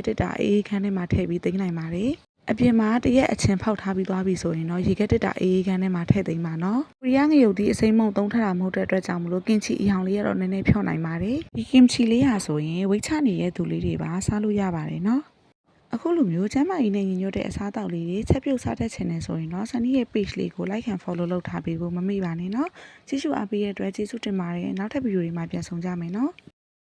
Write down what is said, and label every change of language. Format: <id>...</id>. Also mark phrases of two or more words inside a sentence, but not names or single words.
<my>တက်တာအေးခန်းထဲမှာထည့်ပြီးသိမ်းနိုင်ပါတယ်အပြင်မှာတရက်အချင်ဖောက်ထားပြီးသွားပြီဆိုရင်တော့ရေခဲတက်တာအေးခန်းထဲမှာထည့်သိမ်းပါနော်ကိုရီးယားငရုတ်ဒီအစိမ်းမုံသုံးထတာမဟုတ်တဲ့အတွက်ကြောင့်မလို့ကင်ချီအယောင်လေးကတော့နည်းနည်းဖြော့နိုင်ပါတယ်ဒီကင်ချီလေးဟာဆိုရင်ဝိတ်ချနေတဲ့သူလေးတွေပါစားလို့ရပါတယ်နော်အခုလိုမျိုးကျမ်းမာရေးနဲ့ညီညွတ်တဲ့အစားအသောက်လေးတွေချက်ပြုတ်စားတတ်ချင်နေဆိုရင်တော့ Sunny ရဲ့ page လေးကို</my> <en>like and follow</en> <my>လုပ်ထားပေးဖို့မမေ့ပါနဲ့နော်ကြည့်ရှုအားပေးတဲ့အတွက်ကျေးဇူးတင်ပါတယ်နောက်ထပ်ဗီဒီယိုတွေမှာပြန်ဆုံကြမယ်နော်</my>